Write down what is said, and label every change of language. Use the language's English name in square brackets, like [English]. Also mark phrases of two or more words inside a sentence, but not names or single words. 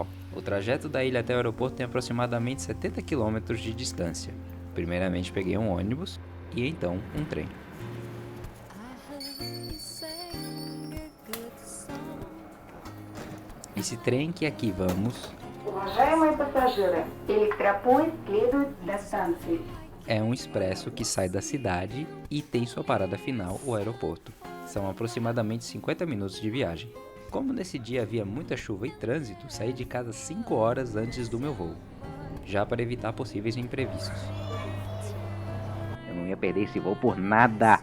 [Portuguese] O trajeto da ilha até o aeroporto tem aproximadamente 70 quilômetros de distância. Primeiramente peguei um ônibus e então um trem. Esse trem que aqui vamos [Russian] Уважаемые пассажиры, электропоезд следует до станции. [Portuguese] é um expresso que sai da cidade e tem sua parada final, o aeroporto. São aproximadamente 50 minutos de viagem. Como nesse dia havia muita chuva e trânsito, saí de casa 5 horas antes do meu voo, já para evitar possíveis imprevistos. Eu não ia perder esse voo por nada.